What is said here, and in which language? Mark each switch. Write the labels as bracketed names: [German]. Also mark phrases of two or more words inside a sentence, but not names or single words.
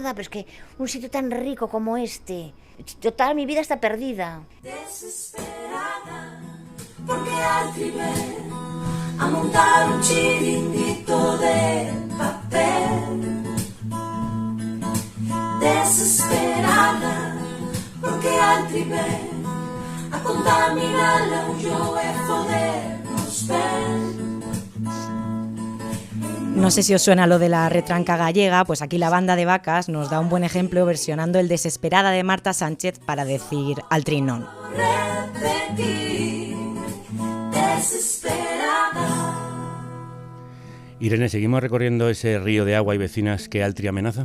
[Spanish] Pero es que un sitio tan rico como este. Total, mi vida está perdida. [Galician] Desesperada, porque Altri ven a montar un chiringuito de papel. Desesperada, porque Altri ven a contaminar la Ulloa e fodernos ben. [Spanish] No sé si os suena lo de la retranca gallega, pues aquí la banda de vacas nos da un buen ejemplo versionando el Desesperada de Marta Sánchez para decir Altri non. Repetir, desesperada. Irene, ¿seguimos recorriendo ese río de agua y vecinas que Altri amenaza?